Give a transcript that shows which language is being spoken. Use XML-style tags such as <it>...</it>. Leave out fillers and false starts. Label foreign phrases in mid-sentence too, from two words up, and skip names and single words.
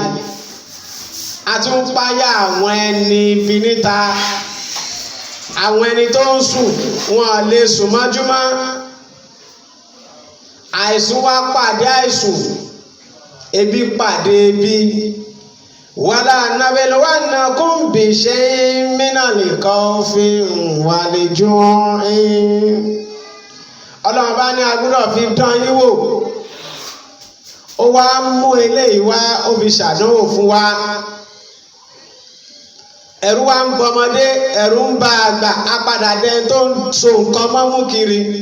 <yo>A tún ń páyà àwọn ẹni ibi níta. Àwọn ẹni tó ń sùn wọn lè sùn mọ́júmọ́. Àìsùn wá pàdé àìsùn, ebi pàdé ebi.</yo> <ar>ولنبلونكم بشيء من الخوف والجوع.</ar> <yo>Ọlọ́run bá ní a gbọ́dọ̀ fi dán yín wò. Ó wá mú eléyìí wá ó fi ṣàdánwò fún wa. Ẹ̀rù wa ń bọmọdé, ẹ̀rù ń ba àgbà, apàdà dẹ tó ń so nǹkan mọ́mú kiri.</yo>